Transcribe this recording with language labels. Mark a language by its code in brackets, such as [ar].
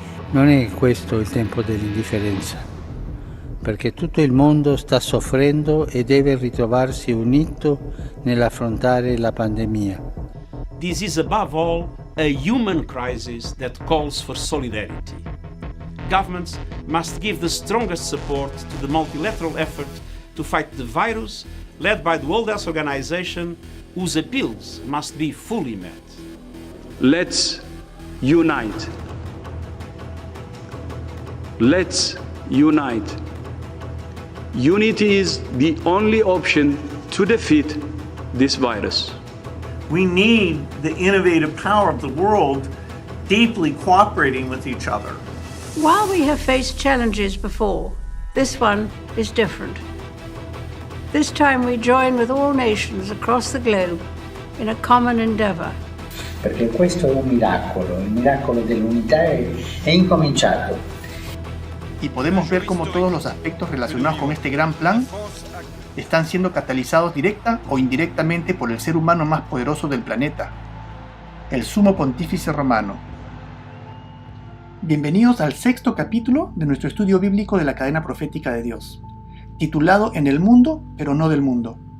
[it] Non è questo il tempo dell'indifferenza, perché tutto il mondo sta soffrendo e deve ritrovarsi unito nell'affrontare la pandemia. [en] This is above all a human crisis that calls for solidarity. Governments must give the strongest support to the multilateral effort to fight the virus, led by the World Health Organization, whose appeals must be fully met. Let's unite. Let's unite. Unity is the only option to defeat this virus. We need the innovative power of the world deeply cooperating with each other. While we have faced challenges before, this one is different. This time we join with all nations across the globe in a common endeavor. [it] Perché questo è un miracolo, il miracolo dell'unità è incominciato. [es] Y podemos ver cómo todos los aspectos relacionados con este gran plan están siendo catalizados directa o indirectamente por el ser humano más poderoso del planeta, el Sumo Pontífice Romano. Bienvenidos al 6º capítulo de nuestro estudio bíblico de la cadena profética de Dios, titulado En el mundo, pero no del mundo.